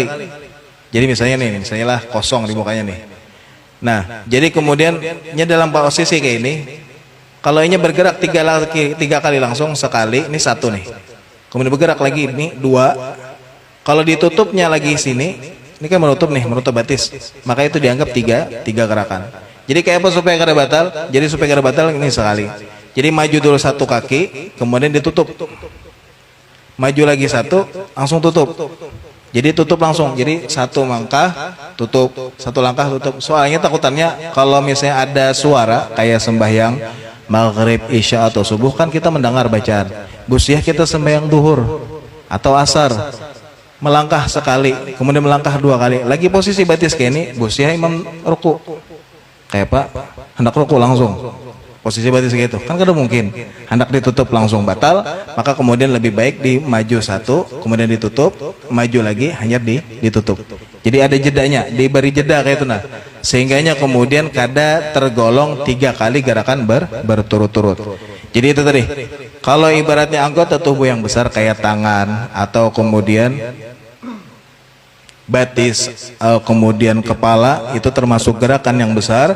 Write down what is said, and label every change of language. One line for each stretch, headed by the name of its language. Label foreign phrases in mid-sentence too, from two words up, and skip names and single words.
Indonesian: Jadi misalnya nih, misalnya lah kosong di mukanya nih. Nah, jadi kemudian dalam posisi kayak ini, kalau ini bergerak 3 kali langsung sekali, ini 1 nih. Kemudian bergerak lagi ini 2. Kalau ditutupnya lagi sini, ini kan menutup nih, menutup batis. Maka itu dianggap 3 gerakan. Jadi kayak apa supaya kada batal? Jadi supaya kada batal ini sekali. Jadi maju dulu 1 kaki, kemudian ditutup. Maju lagi 1, langsung tutup. Jadi tutup langsung, jadi 1 langkah tutup, 1 langkah tutup. Soalnya takutannya kalau misalnya ada suara kayak sembahyang maghrib, isya atau subuh, kan kita mendengar bacaan. Busyah kita sembahyang duhur atau asar, melangkah sekali, kemudian melangkah 2 kali, lagi posisi batis kayak ini, busyah imam ruku, kayak Pak hendak ruku langsung posisi batis gitu, kan kada mungkin hendak ditutup langsung batal. Maka kemudian lebih baik di maju 1, kemudian ditutup, maju lagi, hanya ditutup. Jadi ada jedanya, diberi jeda kayak itu nah, sehingganya kemudian kada tergolong 3 kali gerakan berturut-turut. Jadi itu tadi, kalau ibaratnya anggota tubuh yang besar kayak tangan atau kemudian batis, kemudian kepala, itu termasuk gerakan yang besar.